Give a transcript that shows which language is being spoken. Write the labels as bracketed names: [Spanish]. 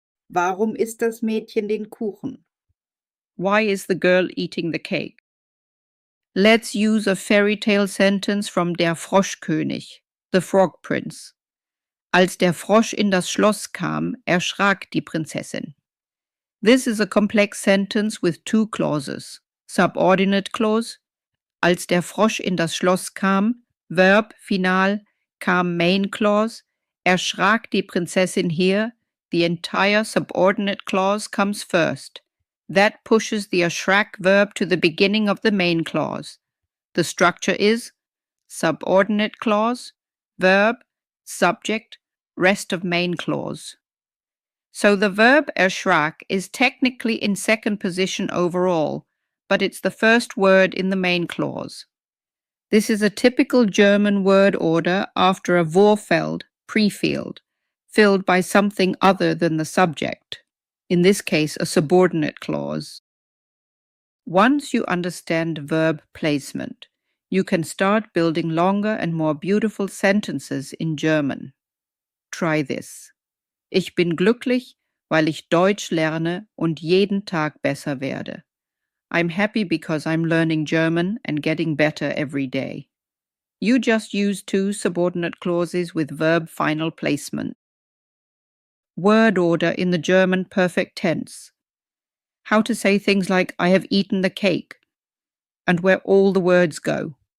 [German] Warum isst das Mädchen den Kuchen? [English] Why is the girl eating the cake? Let's use a fairy tale sentence from Der Froschkönig, the Frog Prince. [German] Als der Frosch in das Schloss kam, erschrak die Prinzessin. [English] This is a complex sentence with two clauses. Subordinate clause. [German] Als der Frosch in das Schloss kam, [English] Verb final, kam main clause, [German] erschrak die Prinzessin [English] here, the entire subordinate clause comes first. That pushes the erschrak verb to the beginning of the main clause. The structure is subordinate clause, verb, subject, rest of main clause. So the verb erschrak is technically in second position overall, but it's the first word in the main clause. This is a typical German word order after a Vorfeld, prefield, filled by something other than the subject. In this case, a subordinate clause. Once you understand verb placement, you can start building longer and more beautiful sentences in German. Try this. [German] Ich bin glücklich, weil ich Deutsch lerne und jeden Tag besser werde. [English] I'm happy because I'm learning German and getting better every day. You just use two subordinate clauses with verb final placement. Word order in the German perfect tense. How to say things like I have eaten the cake, and where all the words go.